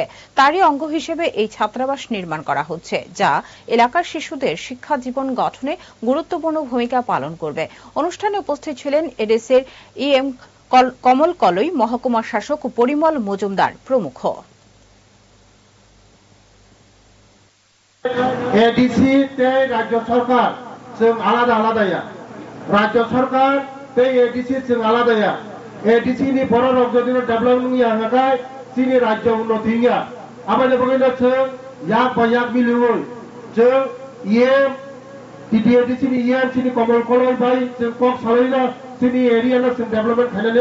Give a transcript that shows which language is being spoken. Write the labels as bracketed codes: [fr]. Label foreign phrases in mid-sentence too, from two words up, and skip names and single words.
[bn] তারই অঙ্গ হিসেবে এই ছাত্রাবাস নির্মাণ করা হচ্ছে, যা এলাকার শিশুদের শিক্ষা জীবন গঠনে গুরুত্বপূর্ণ ভূমিকা পালন করবে। অনুষ্ঠানে উপস্থিত ছিলেন এডিসির ইএম কমল কলই, মহকুমা শাসক পরিমল মজুমদার প্রমুখ। এডিসি তে রাজ্য সরকার [trp] जों आलादा आलादाया राज्य सरकार ते एडिसि जों आलादाया एडिसि नि बर' रायजोनि डेभलपमेन्ट या हाय सिनि राज्य उन्नति या आबाद बगैना जों याक बायाक मिलुय जों इएम टिडि एडिसि नि इएम सिनि कमल कलय बाय जों कक सालायना सिनि एरिया ना जों डेभलपमेन्ट खालामनानै